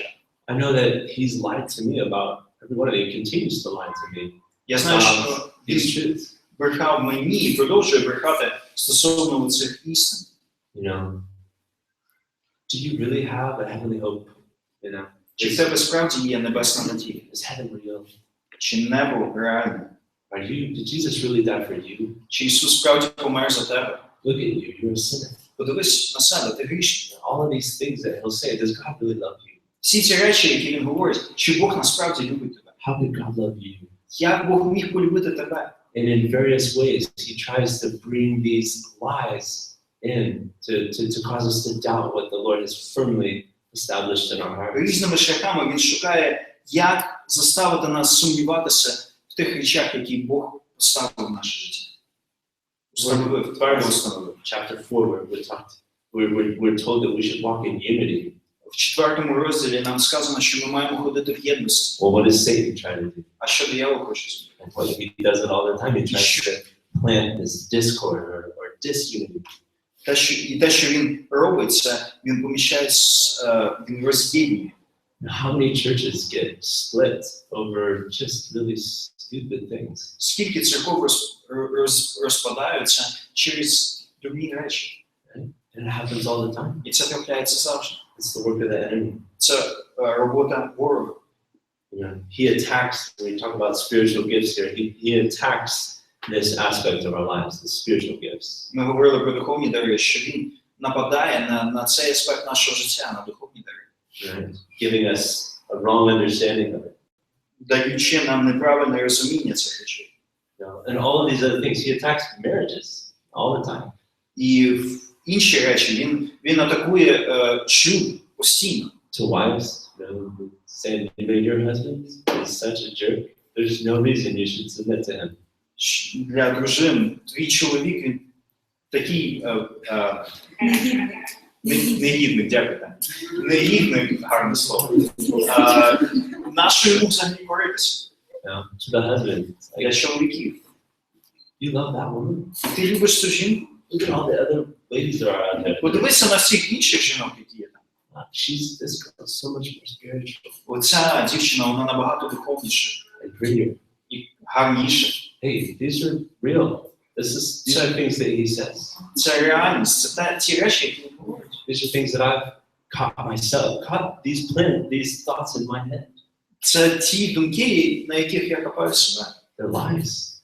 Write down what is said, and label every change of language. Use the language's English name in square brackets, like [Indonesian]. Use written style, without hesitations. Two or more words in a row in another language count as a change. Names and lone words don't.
[English] I know that he's lied to me about every one of them. He continues to lie to me [Ukrainian] Я знаю, що [English] about [Ukrainian] він [English] these truths. [Ukrainian] брехав мені і продовжує брехати стосовно цих істин. [English] You know, do you really have a heavenly hope? You know, [Ukrainian] Чи в тебе справді є небесна надія? [English] is heaven real? [Ukrainian] Чи небо реальне? [English] Did Jesus really die for you? [Ukrainian] Чи Ісус справді помер за тебе? [English] Look at you, you're a sinner. [Ukrainian] Подивись на себе, ти грішний. [English] All of these things that he'll say, does God really love you? [Ukrainian] Всі ці речі, які він говорить, чи Бог насправді любить тебе? [English] How could God love you? [Ukrainian] Як Бог міг полюбити тебе? [English] And in various ways, he tries to bring these lies in to cause us to doubt what the Lord has firmly established in our hearts. [Ukrainian] Різними шляхами він шукає, як заставити нас сумніватися в тих речах, які Бог поставив в наше життя. Встановив, твердо встановив. [English] Chapter 4, we're told that we should walk in unity. [Ukrainian] В 4 розділі нам сказано, що ми маємо ходити в єдності. [English] Well, what does Satan try to do? [Ukrainian] А що диявол хоче зробити? [English] Well, he does it all the time. He tries to plant this discord or disunity. [Ukrainian] Те, що він робить, це він поміщає, він роз'єднує. [English] How many churches get split over just really stupid things? [Ukrainian] Скільки церков розпадаються через дурні речі. [English] And it happens all the time. [Ukrainian] І це трапляється завжди. [English] It's the work of the enemy. [Ukrainian] Це робота ворога. [English] You know, he attacks, when we talk about spiritual gifts here, he attacks this aspect of our lives, the spiritual gifts. [Ukrainian] Ми говорили про духовні дари, що він нападає на цей аспект нашого життя, на духовні дари. [English] Right? Giving us a wrong understanding of it. [Ukrainian] Даючи нам неправильне розуміння цих речей. [English] You know, and all of these other things. He attacks marriages all the time. [Ukrainian] І в інші речі він атакує шлюб постійно. [English] To wives, you know, who say that your husband is such a jerk. There's no reason you should submit to him. [Ukrainian] Для дружин твій чоловік він такий негідний, дякую. Негідний, гарне слово. Нащо йому взагалі коритися? [English] To the husband, [Ukrainian] Для чоловіків. [English] you love that woman. [Ukrainian] Ти любиш цю жінку? [English] Look at all the other ladies that are out there. [Ukrainian] Подивися на всіх інших жінок, які є там. [English] This girl is so much more spiritual [Ukrainian] Оця дівчина, вона набагато духовніша [English] and prettier. [Ukrainian] і гарніша. [English] Hey, these are real. These are things that he says. [Ukrainian] Це реальність, це ті речі, які він говорить. [English] These are things that I've caught myself, caught these thoughts in my head. [Ukrainian] Це ті думки, на яких я хапаю себе. [English] They're lies.